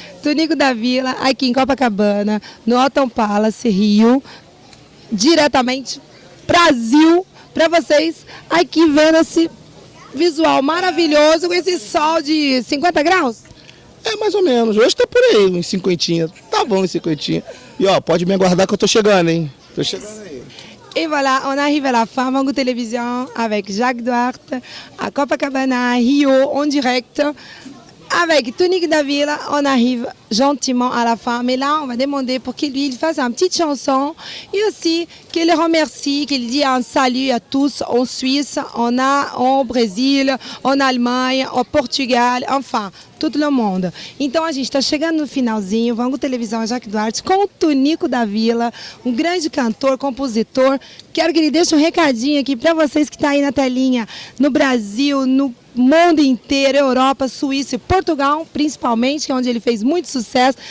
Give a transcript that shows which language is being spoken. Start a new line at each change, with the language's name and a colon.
Portuguese: Tunico da Vila, aqui em Copacabana, no Autumn Palace, Rio, diretamente Brasil, para vocês aqui vendo esse visual maravilhoso com esse sol de 50 graus. É, mais ou menos. Hoje tá por aí, uns 50. Tá bom, uns 50. E ó, pode me aguardar que eu tô chegando, hein? Tô chegando aí.
French: Et voilà, on arrive à la fin, Vango Télévision, avec Jacques Duarte, à Copacabana, Rio, en direct. Avec Tunico da Vila, on arrive gentiment à la fin. Mais là, on va demander pour qu'il lui fasse une petite chanson. Et aussi qu'il remercie, qu'il dit un salut à tous en Suisse, au Brésil, en Allemagne, au Portugal, enfin,
Portuguese: todo o mundo. Então a gente está chegando no finalzinho, Vango Televisão Jacques Duarte com o Tunico da Vila, um grande cantor, compositor. Quero que ele deixe um recadinho aqui para vocês que estão aí na telinha, no Brasil, no mundo inteiro, Europa, Suíça e Portugal, principalmente, que é onde ele fez muito sucesso.